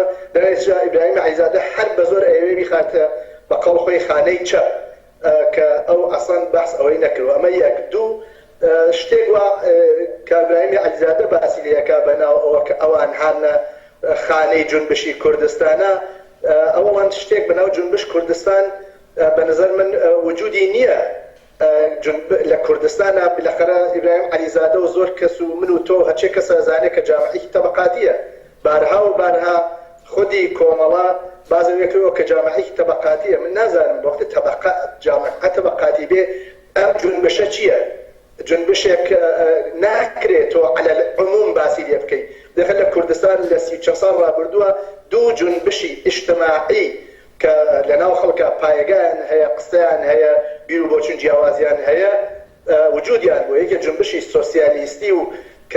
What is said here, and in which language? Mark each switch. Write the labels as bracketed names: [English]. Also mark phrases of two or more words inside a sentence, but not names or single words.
[Central Kurdish] لەنێجا ئیبراهیمی عەلیزادە هەر بە زۆر ئەوێ بخاتە بە قەڵ خۆی خانەی چەپ کە ئەو ئەسڵەن بەحس ئەوەی نەکردووە. ئەمە یەک. دوو شتێک وە کە ئیبراهیمی عەلیزادە باسی لێیەکا بەناو ئەوە کە ئەوان هانە خانەی جنبشی کوردستانە. ئەوەڵەن شتێک بەناو جنبش کوردستان [Persian] به نظر من [Central Kurdish] وجودی نییە لە کوردستانە بلەخەرە ئیبراهیم عەلیزادە و زۆر کەس و من و تۆ هەرچێ کەس ئەزانێت کە جامعەیەکی تەبەقاتیە بارها و بارها خودی کۆمەڵە بازەوێکەوە کە جامعەیەکی تەبەقاتیە من نازانم وەختە جامعە تەبەقاتی بێ ئەم جونبشە چییە؟ جنبشێک ناکرێتەوە [Arabic] عەلە العموم [Central Kurdish] باسی لێ بکەیت دەخەن لە کوردستان لە 30 ساڵ ڕابردووە دوو جنبشی ئیجتماعی کە لەناو خەڵکە پایەگایان هەیە قسەیان هەیە بیر و بۆچون جیاوازیان هەیە وجودیان بوو یەکێ جنبشی سۆسیالیستی و کە